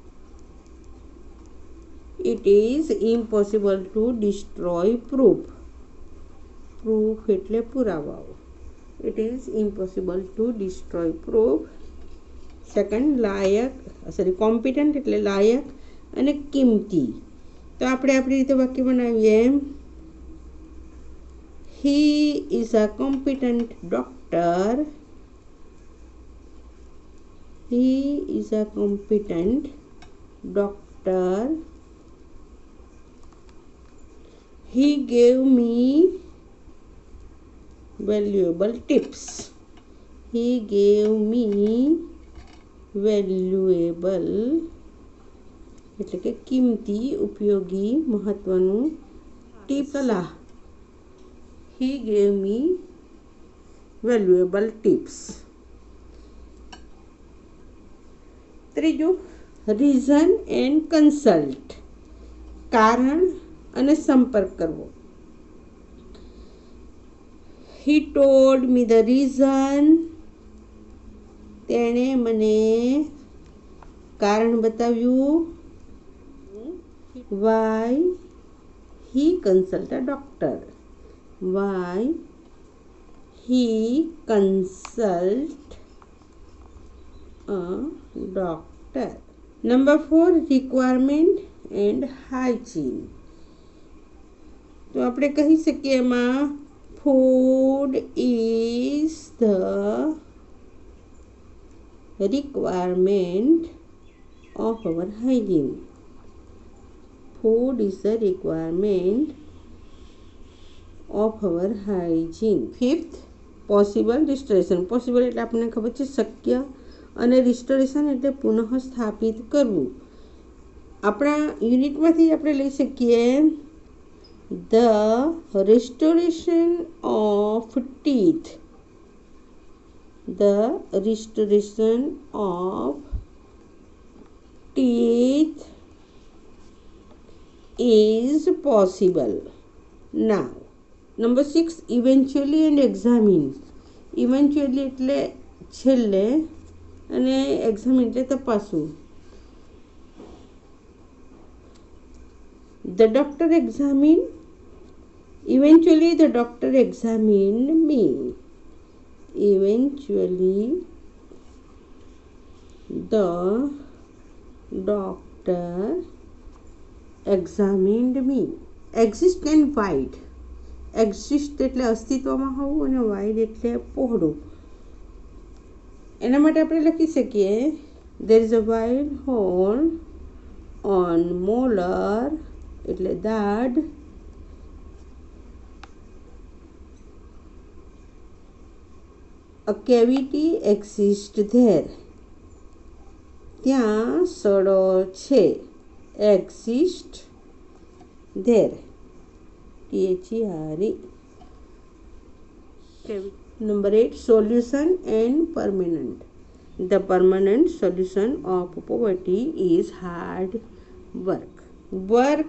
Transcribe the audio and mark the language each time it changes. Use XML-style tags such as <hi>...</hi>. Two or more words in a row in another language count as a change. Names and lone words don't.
<en>It is impossible to destroy proof.</en> <gu>Proof એટલે પુરાવાઓ.</gu> <en>It is impossible to destroy proof. Second, competent</en> <gu>એટલે લાયક અને કિંમતી. તો આપણે આપણી રીતે વાક્ય બનાવીએ.</gu> <en>He is a competent doctor. He is a competent doctor. He gave me valuable tips. He gave me valuable</en> <gu>એટલે કે કિંમતી, ઉપયોગી, મહત્વનું ટીપ સલાહ.</gu> <en>He gave me valuable tips. ત્રીજું, reason and consult.</en> <gu>કારણ અને સંપર્ક કરવો.</gu> <en>He told me the reason.</en> <gu>તેણે મને કારણ બતાવ્યું.</gu> <en>Why he consult a doctor. Why he consult a doctor. Number 4, requirement and hygiene.</en> <gu>તો આપણે કહી શકીએ એમાં</gu> <en>food is the requirement of our hygiene. Food is the requirement of our hygiene. Fifth, possible restoration.</en> <gu>Possible એટલે આપણને ખબર છે શક્ય અને restoration એટલે પુનઃ સ્થાપિત કરવું. આપણા યુનિટમાંથી આપણે લઈ શકીએ</gu> <en>the restoration of teeth. The restoration of teeth is possible now. Number 6, eventually and examine.</en> <gu>Eventually એટલે છેલ્લે અને examine એટલે તપાસવું.</gu> <en>The doctor examined. Eventually the doctor examined me. Eventually the doctor examined me. Exist and wide.</en> <gu>Exist એટલે અસ્તિત્વમાં હોવું અને wide એટલે પહોળું. એના માટે આપણે લખી શકીએ</gu> <en>there is a wide hole on molar</en> <gu>એટલે દાઢ.</gu> <en>A cavity exists there.</en> <gu>ત્યાં સડો છે.</gu> <en>Exist there. THERE. Number 8, solution and permanent. The permanent solution of poverty is hard work.</en>